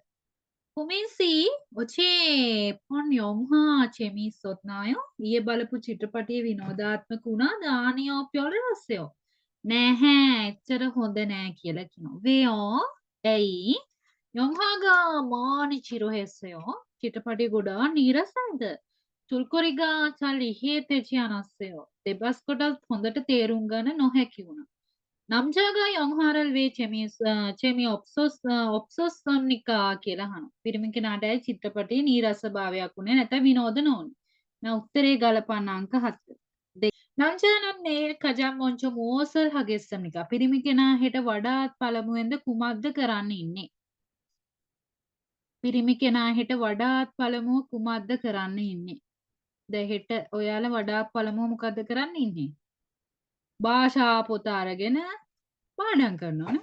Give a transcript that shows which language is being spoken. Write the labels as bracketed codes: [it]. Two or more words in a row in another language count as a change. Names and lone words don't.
[ko] 규민 씨 어제 본 영화 재미있었나요 [si] ඊයේ බලපු චිත්‍රපටිය විනෝදාත්මක වුණා [ko] 아니요 별로였어요 [si] නැහැ එච්චර හොඳ නෑ කියලා කියනවා. වේයෝ ඇයි [ko] 영화가 많이 지루했어요 [si] චිත්‍රපටිය ගොඩාක් නීරසයිද? [ko] 줄거리가 잘 이해되지 않았어요 [si] දෙබස් කොටස් හොඳට තේරුම් ගන්න නොහැකි වුණා. [ko] 남자가 영화를 왜 재미없었습니까? [si] කියලා අහනවා. පිරිමි කෙනාට චිත්‍රපටයේ නීරසභාවයක් උනේ නැත්නම් විනෝද නොවුනේ. now උත්තරේ ගලපන්න අංක 7. [ko] 남자는 내일 가장 먼저 무엇을 하겠습니까? [si] පිරිමි කෙනා හෙට වඩාත් පළමුවෙන්ද කුමක්ද කරන්න ඉන්නේ? පිරිමි කෙනා හෙට වඩාත් පළමුව කුමක්ද කරන්න ඉන්නේ? දැන් හෙට ඔයාලා වඩාත් පළමුව මොකද්ද කරන්න ඉන්නේ? භාෂා පොත අරගෙන පාඩම් කරනවානේ.